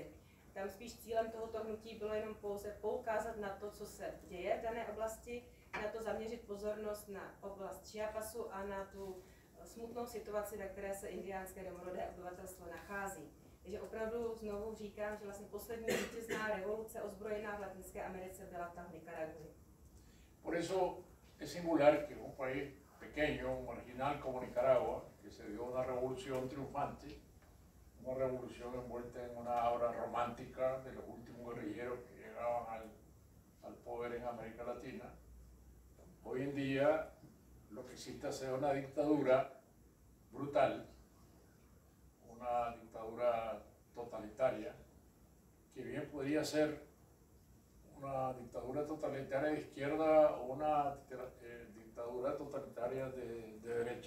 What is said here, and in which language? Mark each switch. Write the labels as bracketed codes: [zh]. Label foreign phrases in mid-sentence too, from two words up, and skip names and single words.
[cs] Tam spíš cílem tohoto hnutí bylo jenom pouze poukázat na to, co se děje v dané oblasti, na to zaměřit pozornost na oblast Chiapasu a na tu smutnou situaci, ve které se indiánské domorodé obyvatelstvo nachází. Takže opravdu znovu říkám, že vlastně poslední vítězná revoluce ozbrojená v Latinské Americe byla ta v Nicaragui. [es] Por eso es singular que un país pequeño, marginal como Nicaragua, que se dio una revolución triunfante, una revolución envuelta en una obra romántica de los últimos guerrilleros que llegaban al poder en América Latina, hoy en día lo que existe es una dictadura brutal, una dictadura totalitaria, que bien podría ser una dictadura totalitaria de izquierda o una dictadura totalitaria de derecha.